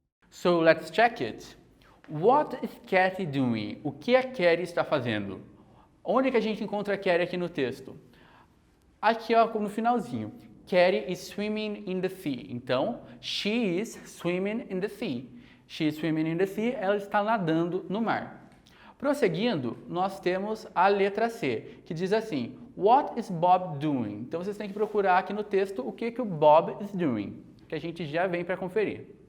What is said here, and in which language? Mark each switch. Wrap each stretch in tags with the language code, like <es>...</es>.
<en>So let's check it. What is Katie doing?</en> <pt>O que a Katie está fazendo? Onde que a gente encontra a Katie aqui no texto? Aqui, ó, no finalzinho.</pt> <en>Katie is swimming in the sea.</en> <pt>Então,</pt> <en>she is swimming in the sea. She is swimming in the sea.</en> <pt>Ela está nadando no mar. Prosseguindo, nós temos a letra C, que diz assim,</pt> <en>what is Bob doing?</en> <pt>Então, vocês têm que procurar aqui no texto o que o Bob</pt> <en>is doing,</en> <pt>que a gente já vem para conferir.</pt>